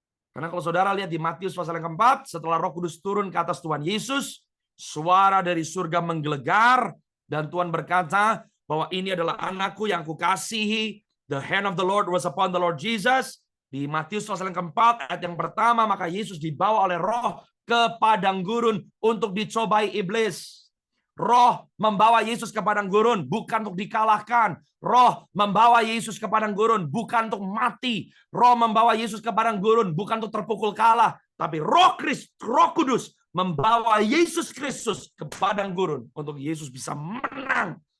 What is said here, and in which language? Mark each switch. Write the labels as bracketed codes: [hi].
[id] Karena kalau saudara lihat di Matius pasal yang keempat, setelah Roh Kudus turun ke atas Tuhan Yesus, suara dari surga menggelegar, dan Tuhan berkata bahwa ini adalah anakku yang kukasihi. [en] The hand of the Lord was upon the Lord Jesus. [id] Di Matius pasal yang keempat, ayat yang pertama, maka Yesus dibawa oleh Roh ke padang gurun untuk dicobai iblis. Roh membawa Yesus ke padang gurun bukan untuk dikalahkan. Roh membawa Yesus ke padang gurun bukan untuk mati. Roh membawa Yesus ke padang gurun bukan untuk terpukul kalah. Tapi Roh Kudus membawa Yesus Kristus ke padang gurun untuk Yesus bisa menang.